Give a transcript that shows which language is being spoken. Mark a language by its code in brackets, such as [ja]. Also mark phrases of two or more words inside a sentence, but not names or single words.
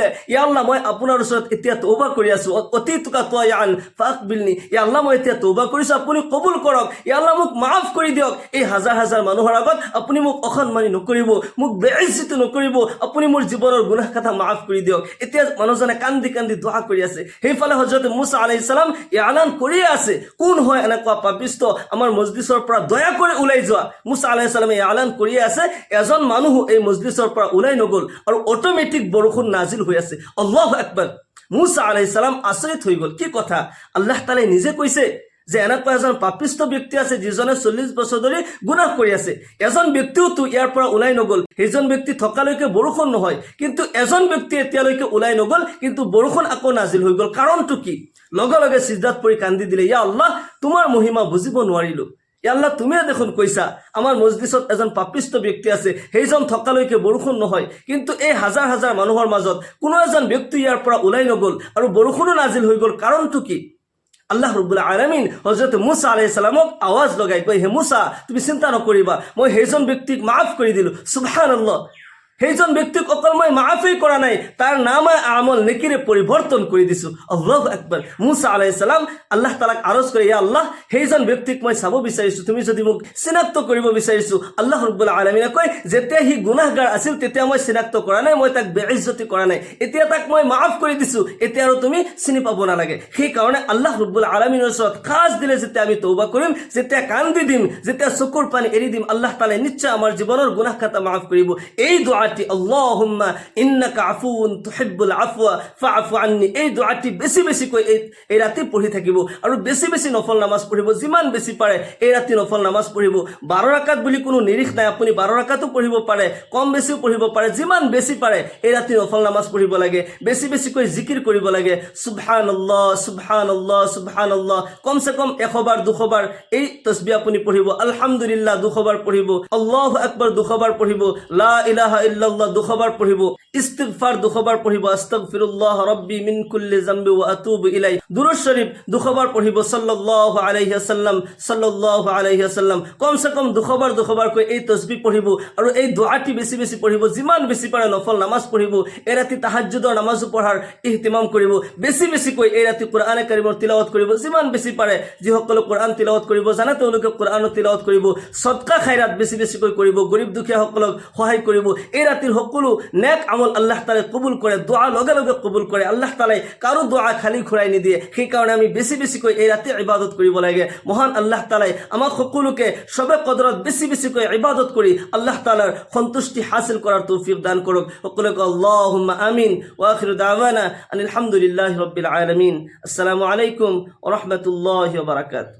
[ar] يا الله, [as] মই আপোনাৰ ওচৰত এতিয়া তৌবা কৰি আছো। [ar] أتيتك تائبا فاقبلني, يا الله, [as] মই এতিয়া তৌবা কৰিছো, আপুনি কবুল কৰক। [ar] يا الله, [as] মোক মাফ কৰি দিয়ক। এই হাজাৰ হাজাৰ মানুহৰ আগত আপুনি মোক অসন্মানী নকৰিব, মোক বেইজ্জতি নকৰিব, আপুনি মোৰ জীৱনৰ গুনাহ কথা মাফ কৰি দিয়ক। এতিয়া মানুহজনে কান্দি কান্দি দোয়া কৰি আছে। সেইফালে হযরত মুসা [ar] عليه السلام [as] এলান কৰিয়ে আছে, কোন হয় এনেকুৱা পাপিষ্ট, আমাৰ মজলিছৰ পৰা দয়া কৰি ওলাই যোৱা। মুসা [ar] عليه السلام [as] এলান কৰিয়ে আছে, এজন মানুহ এই মজলিছৰ পৰা ওলাই নগল আৰু অটোমেটিক বৰষুণ নাজিল হৈ আছে। [ar] الله أكبر. [as] মুসা [ar] عليه السلام [as] আচৰিত হৈ গল। কি কথা, [ar] الله تعالى [as] নিজে কৈছে যে এনেকুৱা এজন পাপিষ্ট ব্যক্তি আছে যিজনে 40 বছৰ ধৰি গুনাহ কৰি আছে। এজন ব্যক্তিও তো ইয়াৰ পৰা ওলাই নগল, সেইজন ব্যক্তি থকালৈকে বৰষুণ নহয়, কিন্তু এজন ব্যক্তি এতিয়ালৈকে ওলাই নগল, কিন্তু বৰষুণ আকৌ নাজিল হৈ গল। কাৰণটো কি? লগে লগে সিজদাত পৰি কান্দি দিলে, [ar] يا الله, [as] তোমাৰ মহিমা বুজিব নোৱাৰিলো। [ar] يا الله, [as] তুমিয়ে দেখোন কৈছা আমাৰ মজলিছত এজন পাপিষ্ট ব্যক্তি আছে, সেইজন থকালৈকে বৰষুণ নহয়, কিন্তু এই হাজাৰ হাজাৰ মানুহৰ মাজত কোনো এজন ব্যক্তি ইয়াৰ পৰা ওলাই নগল আৰু বৰষুণো নাজিল হৈ গল। কাৰণটো কি? [ar] الله رب العالمين [as] হযরত মুসা [ar] عليه السلام [as] আওয়াজ লগাই কয়, হে মুসা, তুমি চিন্তা নকৰিবা, মই সেইজন ব্যক্তিক মাফ কৰি দিলো। সুবহানাল্লাহ। সেইজন ব্যক্তিক অকল মই মাফই কৰা নাই, তাৰ নামে আমল নেকিৰে পৰিৱৰ্তন কৰি দিছো। [ar] الله أكبر. [as] মুসা [ar] عليه السلام الله تعالى [as] আৰজ কৰে, [ar] يا الله, [as] সেইজন ব্যক্তিক মই চাব বিচাৰিছো, তুমি যদি মোক চিনাক্ত কৰিব বিচাৰিছো। [ar] الله رب العالمين [as] কয়, যেতিয়া সি গুনাহগাৰ আছিল তেতিয়া মই চিনাক্ত কৰা নাই, মই তাক বেইজ্জতি কৰা নাই, এতিয়া তাক মই মাফ কৰি দিছো, এতিয়া আৰু তুমি চিনি পাব নালাগে। সেই কাৰণে [ar] الله رب العالمين [as] ওচৰত খাস দিলে যেতিয়া আমি তওবা কৰিম, যেতিয়া কান্দি দিম, যেতিয়া চকুৰ পানী এৰি দিম, [ar] الله تعالى [as] নিশ্চয় আমাৰ জীৱনৰ গুনাহ খাতা মাফ কৰিব। এই দোয়া [ar] اللهم إنك عفو تحب العفو فاعف عني, [as] এই দোয়াটি বেছি বেছি কৈ এই ৰাতি পঢ়ি থাকিব আৰু বেছি বেছি নফল নামাজ পঢ়িব। যিমান বেছি পাৰে এই ৰাতি নফল নামাজ পঢ়িব। 12 ৰাকাত বুলি কোনো নিৰিখ নাই, আপুনি 12 ৰাকাতো পঢ়িব পাৰে, কম বেছিও পঢ়িব পাৰে। যিমান বেছি পাৰে এই ৰাতি নফল নামাজ পঢ়িব লাগে, বেছি বেছিকৈ জিকিৰ কৰিব লাগে। [ar] سبحان الله سبحان الله سبحان الله, [as] কমসে কম 100 বাৰ 200 বাৰ এই তাসবিহ আপুনি পঢ়িব। আলহামদুলিল্লাহ 200 বাৰ পঢ়িব। [ar] الله أكبر [as] 200 বাৰ পঢ়িব। [ar] لا إله إلا الله [as] 200 বাৰ পঢ়িব। ইস্তিগফার 200 বাৰ পঢ়িব। [ar] أستغفر الله ربي من كل ذنب وأتوب إليه. [as] দুরূদ শরীফ 200 বাৰ পঢ়িব। [ar] صلى الله عليه وسلم صلى الله عليه وسلم, [as] কমসে কম 200 বাৰ কৈ এই তাসবিহ পঢ়িব আৰু এই দোয়াটি বেছি বেছি পঢ়িব। যিমান বেছি পাৰে নফল নামাজ পঢ়িব। এই ৰাতি তাহাজ্জুদৰ নামাজো পঢ়াৰ ইহতিমাম কৰিব। বেছি বেছি কৈ এই ৰাতি কোরআনে কাৰিমৰ তিলাওয়াত কৰিব। যিমান বেছি পাৰে যিসকলে কোরআন তিলাওয়াত কৰিব জানে তেওঁলোকে কোরআনো তিলাওয়াত কৰিব। সদকা খায়ৰাত বেছি বেছি কৈ কৰিব। গৰীব দুখীয়া সকলক সহায় কৰিব। এই ৰাতিৰ সকলো নেক আমল [ar] الله تعالى [as] কবুল কৰে। দোয়া লগে লগে কবুল কৰে। [ar] الله تعالى [as] কাৰো দোয়া খালি খুৰাই নিদিয়ে। সেই কাৰণে আমি বেছি বেছিকৈ এই ৰাতি ইবাদত কৰিব লাগে। মহান [ar] الله تعالى [as] আমাক সকলোকে সবে কদৰত বেছি বেছিকৈ ইবাদত কৰি [ar] الله تعالى [as] সন্তুষ্টি হাসিল কৰাৰ তৌফিক দান কৰক। [ar] সকলোকে اللهم آمين. وآخر دعوانا أن الحمد لله رب العالمين. السلام عليكم ورحمة الله وبركاته.